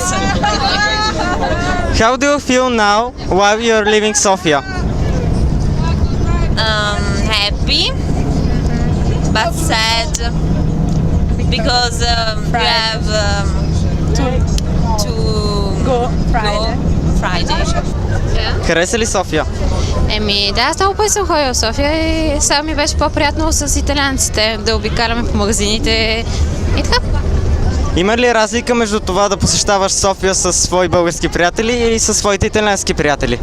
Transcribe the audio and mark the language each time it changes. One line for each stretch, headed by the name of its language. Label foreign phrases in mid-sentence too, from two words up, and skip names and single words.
English: How do you feel now while you're leaving Sofia? Happy, but sad because you have to Go Friday. Friday.
Bulgarian: Хареса ли София? Да, аз много пъти съм ходила в София и сега ми беше по-приятно с италианците да обикаляме по магазините и така. Има ли разлика между това да посещаваш София с свои български приятели или с своите италиански приятели?